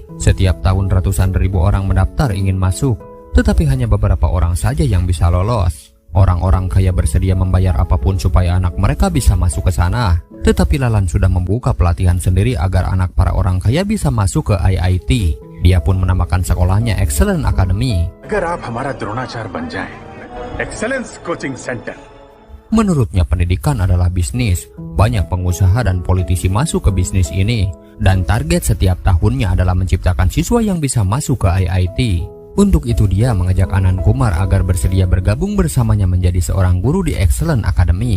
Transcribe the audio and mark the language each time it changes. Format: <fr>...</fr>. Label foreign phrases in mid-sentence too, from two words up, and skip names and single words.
<id>Setiap tahun ratusan ribu orang mendaftar ingin masuk, tetapi hanya beberapa orang saja yang bisa lolos. Orang-orang kaya bersedia membayar apapun supaya anak mereka bisa masuk ke sana. Tetapi Lalan sudah membuka pelatihan sendiri agar anak para orang kaya bisa masuk ke IIT. Dia pun menamakan sekolahnya Excellence Academy.</id> <hi>अगर आप हमारा द्रोणाचार बन जाए.</hi> <id>Excellence Coaching Center. Menurutnya pendidikan adalah bisnis. Banyak pengusaha dan politisi masuk ke bisnis ini. Dan target setiap tahunnya adalah menciptakan siswa yang bisa masuk ke IIT. Untuk itu dia mengajak Anand Kumar agar bersedia bergabung bersamanya menjadi seorang guru di Excellence Academy.</id>